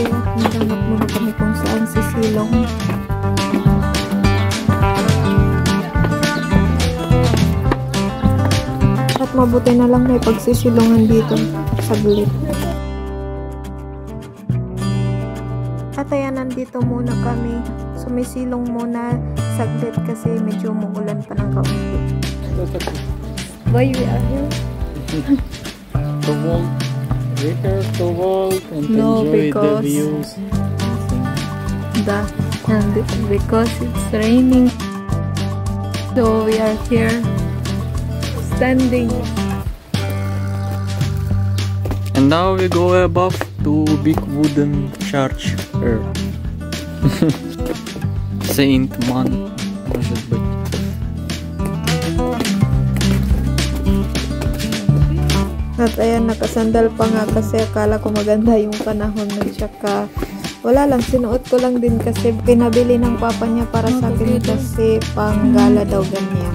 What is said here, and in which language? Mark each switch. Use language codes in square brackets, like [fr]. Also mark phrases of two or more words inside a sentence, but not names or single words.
[tl] Naghanap muna kami kung saan sisilong. At mabuti na lang may pagsisilungan dito saglit. At ayan, nandito muna kami. Sumisilong muna saglit kasi medyo umuulan pa ng kaunti. [en] Why we are here? To walk, later to walk and enjoy the views. Because it's raining. So we are here. Standing. And now we go above to big wooden church. Saint Man, [ru] может быть. [tl] At ayan, nakasandal pa nga kasi akala ko maganda yung panahon at saka wala lang, sinuot ko lang din kasi pinabili ng papa niya para sa akin kasi pang gala daw ganyan.